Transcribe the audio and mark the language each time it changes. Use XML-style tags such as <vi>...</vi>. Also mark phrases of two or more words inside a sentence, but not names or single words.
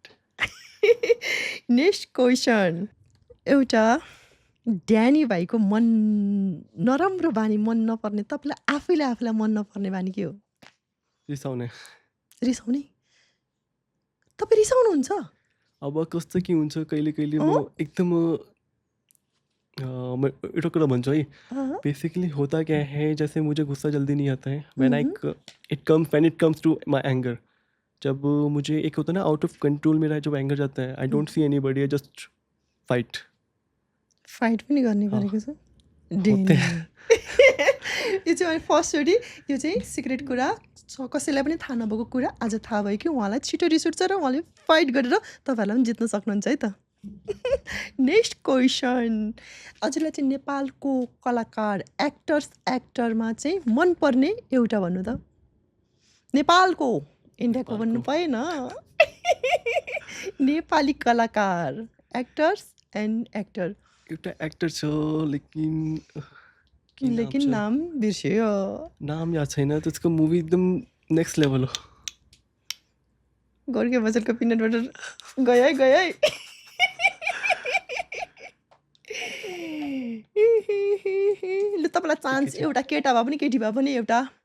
<en>next question,</en> <ne>एउटा ड्यानी भाइको मन नराम्रो बानी, मन नपर्ने, तपाईँलाई आफैलाई मन नपर्ने बानी के हो? रिसाउने। रिसाउने? तपाईँ रिसाउनुहुन्छ? अब कस्तो के हुन्छ कहिले कहिले म एकदम मैं एउटा कुरा भन्छु है,</ne> <hi>बेसिकली होता क्या है, जैसे मुझे गुस्सा जल्दी नहीं आता है</hi> <en>when it comes to my anger.</en> <hi>जब मुझे एक होता है ना</hi> <en>out of control</en> <hi>मेरा जब एंगर जाता है,</hi> <en>I don't see anybody, I just fight.</en> <ne>फाइट पनि गर्ने गरेको छ</ne> <hi>होते</hi> <ne>डेनी। यो चाहिँ मैले फर्स्टचोटि, यो चाहिँ सिक्रेट कुरा, कसैलाई पनि थाहा नभएको कुरा आज थाहा भयो कि उहाँलाई छिटो रिस उठ्छ र उहाँले फाइट गरेर तपाईँहरूलाई पनि जित्न सक्नुहुन्छ है त।</ne> <en>next question,</en> <ne>हजुरलाई चाहिँ नेपालको कलाकार एक्टरमा चाहिँ मनपर्ने एउटा भन्नु त। नेपालको, इन्डियाको भन्नु पाएन। नेपाली कलाकार,</ne> <en>actors and actor.</en> <ne>एउटा एक्टर छ लेकिन के नाम लेकिन छ? नाम बिर्स्यो। नाम याद छैन। त्यसको मुभी एकदम</ne> <en>next level</en> <ne>हो। गोर्खे बजारको</ne> <en>peanut butter</en> <ne>गयो है, गयो है। लु तपाईँलाई चान्स, एउटा केटा भए पनि केटी भए पनि एउटा</ne>